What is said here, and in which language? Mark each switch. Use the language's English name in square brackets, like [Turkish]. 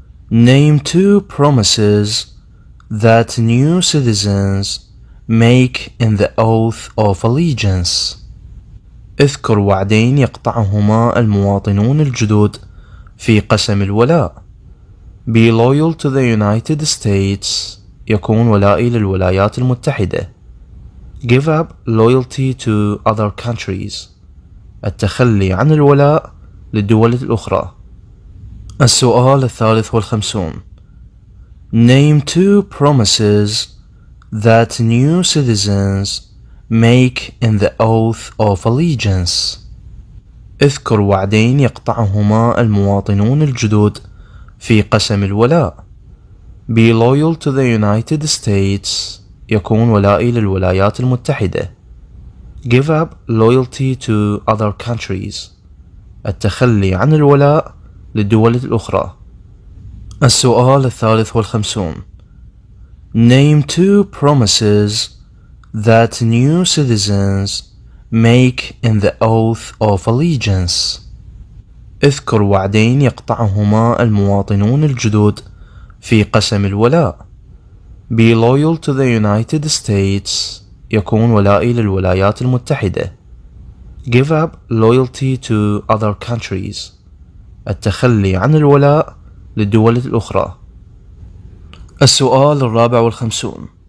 [English] Name 2 promises that new citizens make in the oath of allegiance. [Arabic] اذكر وعدين يقطعهما المواطنون الجدد في قسم الولاء. [English] Be loyal to the United States [Arabic] يكون ولائي للولايات المتحدة. [English] Give up loyalty to other countries [Arabic] التخلي عن الولاء للدول الأخرى. السؤال 53. [English] Name 2 promises that new citizens make in the oath of allegiance. [Arabic] اذكر وعدين يقطعهما المواطنون الجدد في قسم الولاء. [English] Be loyal to the United States [Arabic] يكون ولائي للولايات المتحدة. [English] Give up loyalty to other countries [Arabic] التخلي عن الولاء للدول الأخرى. السؤال 53. [English] Name 2 promises that new citizens make in the oath of allegiance. [Arabic] اذكر وعدين يقطعهما المواطنون الجدد في قسم الولاء. [English] Be loyal to the United States [Arabic] يكون ولائي للولايات المتحدة. [English] Give up loyalty to other countries [Arabic] التخلي عن الولاء للدول الأخرى. السؤال 54.